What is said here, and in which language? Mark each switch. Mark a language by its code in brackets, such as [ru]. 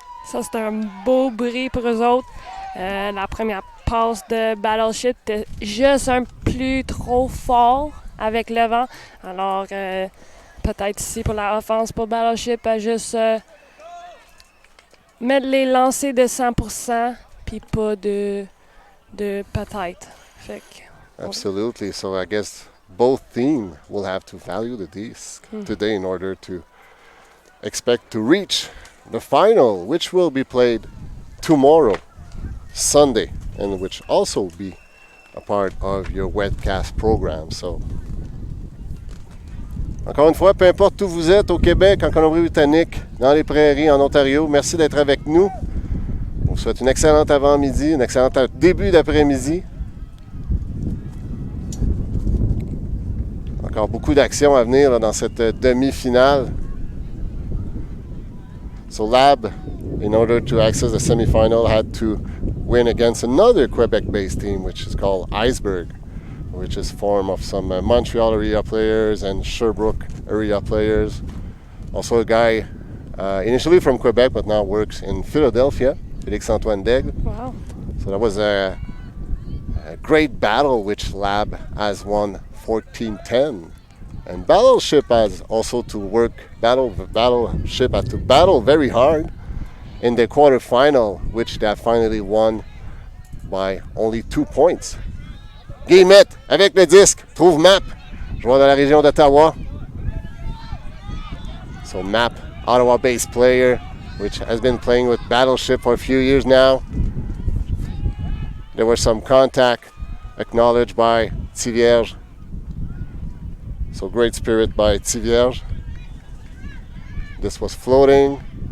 [fr] Ça, c'est un beau bris pour eux autres. La première passe de Battleship était juste un plus trop fort avec le vent. Alors, peut-être ici pour la offense pour Battleship, à juste mettre les lancers de 100%, puis pas de peut-être. Fait que, [en] Absolutely. So I guess both teams will have to value the disc today in order to expect to reach the final, which will be played tomorrow, Sunday, and which also be a part of your webcast program. [fr] So, encore une fois, peu importe où vous êtes, au Québec, en Colombie-Britannique, dans les prairies, en Ontario, merci d'être avec nous. On vous souhaite une excellente avant-midi, un excellent début d'après-midi. Encore beaucoup d'actions à venir là, dans cette demi-finale. [en] So Lab, in order to access the semifinal, had to win against another Quebec-based team, which is called Iceberg, which is formed of some Montreal area players and Sherbrooke area players. Also a guy initially from Quebec, but now works in Philadelphia, Félix-Antoine Daigle. wow. So that was a great battle, which Lab has won 14-10. And Battleship has also to work, Battleship had to battle very hard in the quarterfinal, which they have finally won by only 2 points. [fr] Guillemette avec le disque, trouve Map, joueur de la région d'Ottawa. [en] So Map, Ottawa-based player, which has been playing with Battleship for a few years now. There was some contact acknowledged by Tivierge. So great spirit by Tivierge. This was floating.